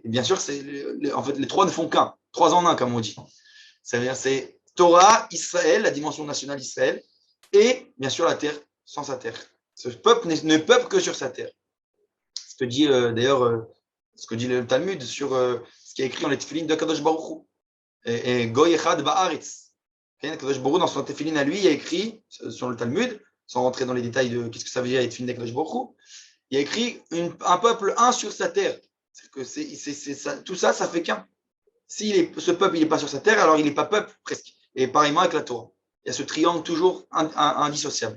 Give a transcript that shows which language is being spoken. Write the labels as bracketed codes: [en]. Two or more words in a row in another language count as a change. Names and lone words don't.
[fr] Et bien sûr, en fait, les trois ne font qu'un, trois en un, comme on dit. C'est-à-dire, c'est Torah, Israël, la dimension nationale Israël, et bien sûr la terre sans sa terre. Ce peuple ne peuple que sur sa terre. Ce que dit d'ailleurs, ce que dit le Talmud sur ce qui est écrit dans les Tefillin de [he] קדוש ברוך הוא. Et גוי אחד בארץ. קדוש ברוך הוא, [fr] dans son Tefillin à lui, il a écrit, sur le Talmud, sans rentrer dans les détails de qu'est-ce que ça veut dire les Tefillin de [he] קדוש ברוך הוא, [fr] il a écrit un peuple un sur sa terre. C'est-à-dire que tout ça, ça fait qu'un. Si ce peuple n'est pas sur sa terre, alors il n'est pas peuple, presque. Et pareillement avec la Torah. Il y a ce triangle toujours indissociable.